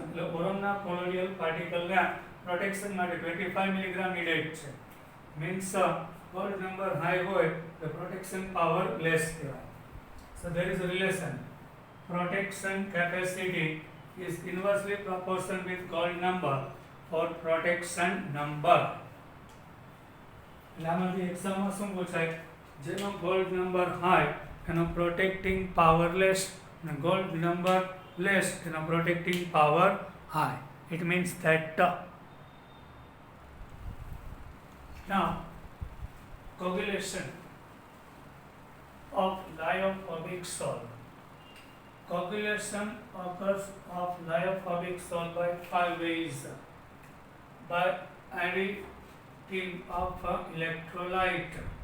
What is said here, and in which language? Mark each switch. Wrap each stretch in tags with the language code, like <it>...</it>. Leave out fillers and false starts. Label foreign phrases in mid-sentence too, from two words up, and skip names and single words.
<gu>એટલે ઓરમના</gu> <en>colloidal particle</en> <gu>ના protection માટે 25</gu> <en>milligram needed</en> <gu>છે.</gu> <en>Means gold number high હોય the protection power less કહેવાય. So there is a relation. Protection capacity is inversely proportional with gold number for protection number.</en> <gu>એટલે આમાંથી એક્ઝામમાં શું પૂછાય?</gu> <en>જેનો gold number high એનો protecting power less અને gold number less એનો protecting power high. It means that now coagulation of lyophobic salt. Coagulation occurs of lyophobic salt by five ways: by addition of electrolyte.</en>